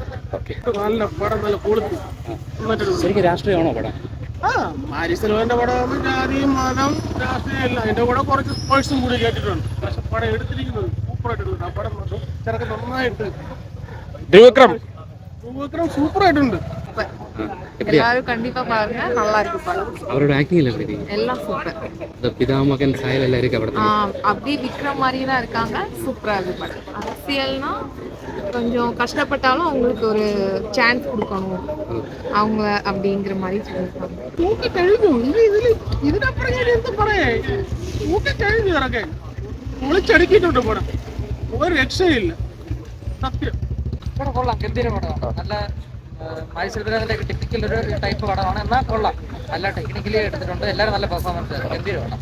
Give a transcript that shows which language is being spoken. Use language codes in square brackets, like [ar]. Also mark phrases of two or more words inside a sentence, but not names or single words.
[ml] നല്ല പടം, നല്ല ക്വാളിറ്റി. ശരിക്കും രാഷ്ട്രീയമാണോ പടം? മാരി സെൽവന്റെ പടം ജാതിയും മതം രാഷ്ട്രീയം എല്ലാം. അതിന്റെ കൂടെ കുറച്ച് സ്പോർട്സും കൂടി കേട്ടിട്ടുണ്ട്. പക്ഷെ പടം എടുത്തിരിക്കുന്നത് സൂപ്പറായിട്ടുണ്ട്. ആ പടം ചെറുക്ക് നന്നായിട്ട്. ധ്രുവ് വിക്രം സൂപ്പറായിട്ടുണ്ട്. [ta] எல்லாரும் கண்டிப்பா பாருங்க, நல்லா இருக்கு படம். அவரோட ஆக்டிங் எப்படி? எல்லாம் சூப்பர். இந்த பிதாமகன் சாயல் எல்லாம் இருக்கு படத்துல. அப்படியே விக்ரம் மாதிரியே தான் இருக்காங்க. சூப்பரா இருக்கு படம். அரசியல்னா கொஞ்சம் கஷ்டப்பட்டாலும் அவங்களுக்கு ஒரு சான்ஸ் கொடுக்கணும் அவங்க அப்படிங்கிற மாதிரி சொல்லியிருக்காங்க. [ml] കഴിഞ്ഞു ഇതിനപ്പുറം ഞാൻ എന്ത് പറയേ? കഴിഞ്ഞു ഇറക്കെ ഒളിച്ചടുക്കിയിട്ടുണ്ട് പടം. ഒരു രക്ഷയില്ല. സത്യം പടം കൊള്ളാം. ഗംഭീര പടമാണ്. നല്ല മാരി സെൽവരാജിന്റെ ടിപ്പിക്കൽ ഒരു ടൈപ്പ് പടമാണ്. എന്നാൽ കൊള്ളാം. നല്ല ടെക്നിക്കലി എടുത്തിട്ടുണ്ട്. എല്ലാവരും നല്ല പെർഫോമൻസ്. ഗംഭീര പടം.